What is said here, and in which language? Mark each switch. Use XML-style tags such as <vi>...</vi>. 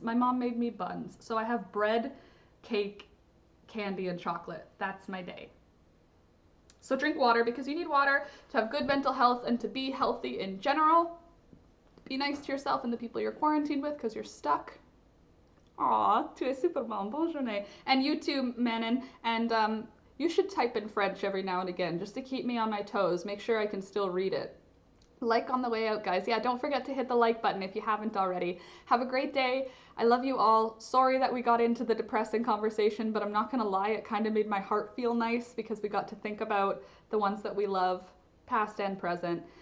<en>My mom made me buns. So I have bread, cake, candy, and chocolate. That's my day. So drink water because you need water to have good mental health and to be healthy in general. Be nice to yourself and the people you're quarantined with because you're stuck.</en> <fr>Aw, tu es super bon, bonne journée.</fr> <en>And you too, Manon. And you should type in French every now and again just to keep me on my toes. Make sure I can still read it. Like on the way out, guys. Yeah, don't forget to hit the like button if you haven't already. Have a great day. I love you all. Sorry that we got into the depressing conversation, but I'm not gonna lie, it kind of made my heart feel nice because we got to think about the ones that we love, past and present.</en>